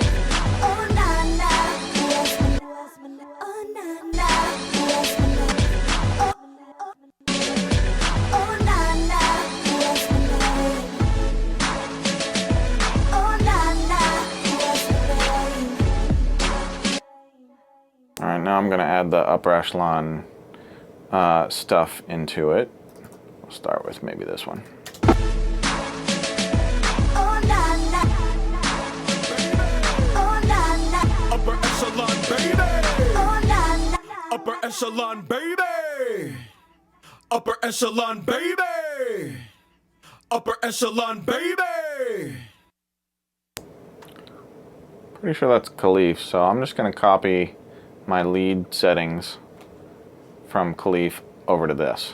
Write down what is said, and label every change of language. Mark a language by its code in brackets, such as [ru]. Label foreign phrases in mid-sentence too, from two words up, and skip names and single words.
[en] Oh na na, what's my name? Oh na na, what's my name? Oh na na, what's my name? Oh na na, what's my name? All right, now I'm going to add the upper echelon stuff into it. We'll start with maybe this one. Oh, na, na. Oh, na, na. Upper echelon, baby. Oh, na, na. Upper echelon, baby. Upper echelon, baby. Upper echelon, baby. Pretty sure that's Khalif, so I'm just going to copy my lead settings from Khalif over to this.